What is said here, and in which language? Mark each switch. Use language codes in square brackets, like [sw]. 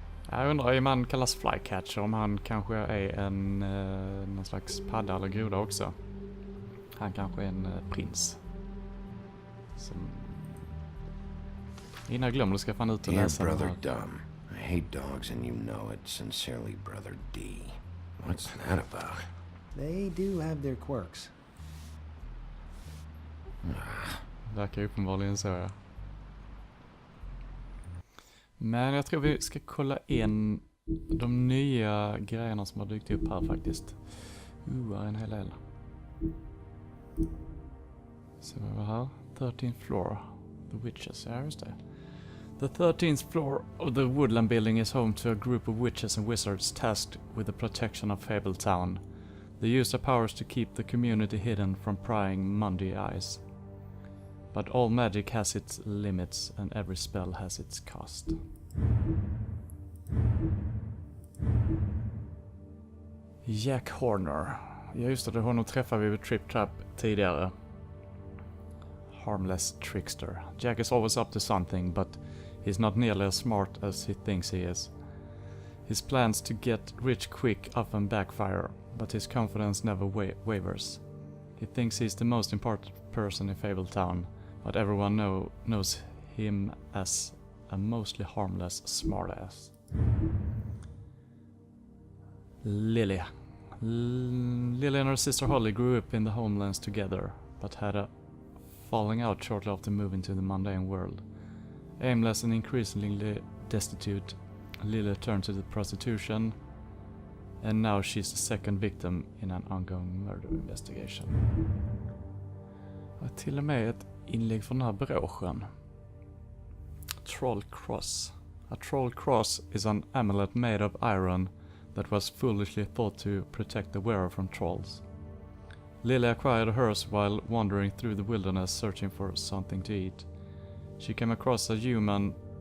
[sv] Jag undrar om man kallas Flycatcher, om han kanske är någon slags padda eller groda också. Han kanske är en prins. Som... Innan jag glömmer det ska fan ut och läsa [en] Dear brother Dumb, I hate dogs and you know it. Sincerely, brother D. What's that about? They do have their quirks. [sv] Verkar uppenbarligen så, ja. Men jag tror vi ska kolla in de nya grejerna som har dykt upp här faktiskt. En hel del. Så vad var här? [en] 13th floor. The Witches, [sv] ja just det. [en] The 13th floor of the Woodland building is home to a group of witches and wizards tasked with the protection of Fabletown. They use their powers to keep the community hidden from prying Monday eyes. But all magic has its limits and every spell has its cost. Jack Horner. [sv] Ja just det, honom träffade vi vid Trip Trap tidigare. [en] Harmless trickster. Jack is always up to something, but he's not nearly as smart as he thinks he is. His plans to get rich quick often backfire, but his confidence never wavers. He thinks he's the most important person in Fabletown, but everyone knows him as a mostly harmless smartass. Lily. Lily and her sister Holly grew up in the homelands together, but had a falling out shortly after moving to the mundane world. Aimless and increasingly destitute, Lily turned to the prostitution, and now she's the second victim in an ongoing murder investigation. [sv] Och till och med ett inlägg från den här broschen. [en] Troll Cross. A troll cross is an amulet made of iron that was foolishly thought to protect the wearer from trolls. Lily acquired hers while wandering through the wilderness searching for something to eat. She came across a human